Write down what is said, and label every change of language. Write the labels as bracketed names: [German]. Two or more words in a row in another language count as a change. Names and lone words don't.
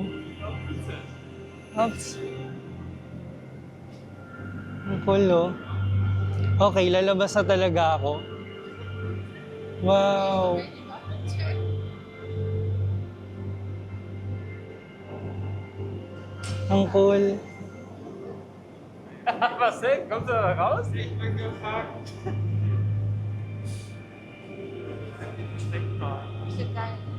[Filipino] Oops! Ang cool, oh. Okay, lalabas na talaga ako. Wow! Ang cool. [German] Was denn? Kommt er da raus? Ich bin gefragt. Steckt mal. Bestimmt geil.